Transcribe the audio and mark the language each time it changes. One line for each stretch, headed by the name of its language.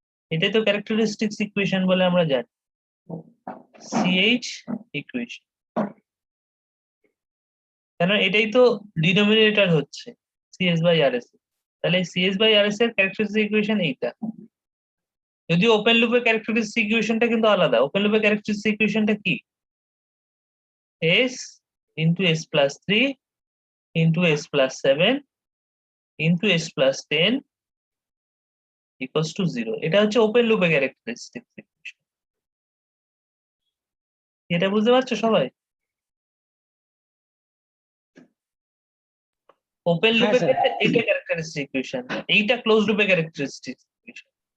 Bangla: এটাই তো characteristics equation বলে আমরা জানি, CH ইকুয়েশন। কারণ এটাই তো ডিনোমিনেটর হচ্ছে CS বাই RS, তাহলে CS বাই RS এর ক্যারেক্টারিস্টিক্স ইকুয়েশন এইটা। যদিও ওপেন লুপের ক্যারেক্টারিস্টিক্স ইকুয়েশনটা কিন্তু আলাদা। ওপেন লুপের ক্যারেক্টারিস্টিক্স ইকুয়েশনটা কি?
English: S into S plus 3 into S plus 7 into S plus 10 equals to 0.
Bangla: এটা হচ্ছে ওপেন লুপের ক্যারেক্টারিস্টিক্স ইকুয়েশন। এটা বুঝতে পারছো সবাই? ওপেন লুপের ক্ষেত্রে এটা ক্যারেক্টারিস্টিক ইকুয়েশন, এইটা ক্লোজ লুপের ক্যারেক্টারিস্টিক ইকুয়েশন।